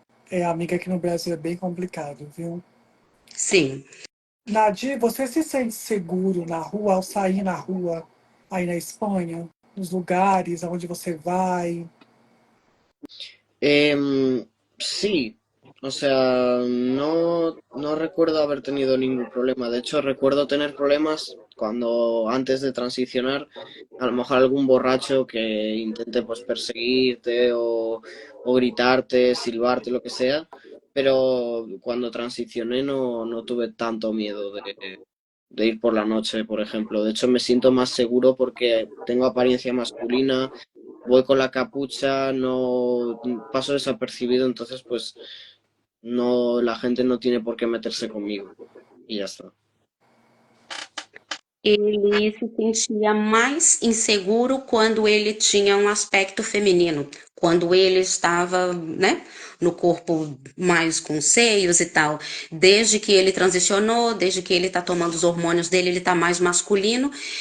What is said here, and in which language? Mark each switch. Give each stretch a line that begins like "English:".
Portuguese: É, amiga, aqui no Brasil é bem complicado, viu? Sim. Nadir, você se sente seguro na rua, ao sair na rua, aí na Espanha? Nos lugares aonde você vai?
Spanish: Sí, o sea, no recuerdo haber tenido ningún problema. De hecho, recuerdo tener problemas cuando antes de transicionar, a lo mejor algún borracho que intente pues perseguirte o gritarte, silbarte, lo que sea. Pero cuando transicioné no tuve tanto miedo de ir por la noche, por ejemplo. De hecho, me siento más seguro porque tengo apariencia masculina, voy con la capucha, no paso desapercibido, entonces pues no, la gente no tiene por qué meterse conmigo y ya está.
Portuguese: Ele se sentia mais inseguro quando ele tinha um aspecto feminino, quando ele estava, né, no corpo mais com seios e tal. Desde que ele transicionou, desde que ele está tomando os hormônios dele, ele está mais masculino.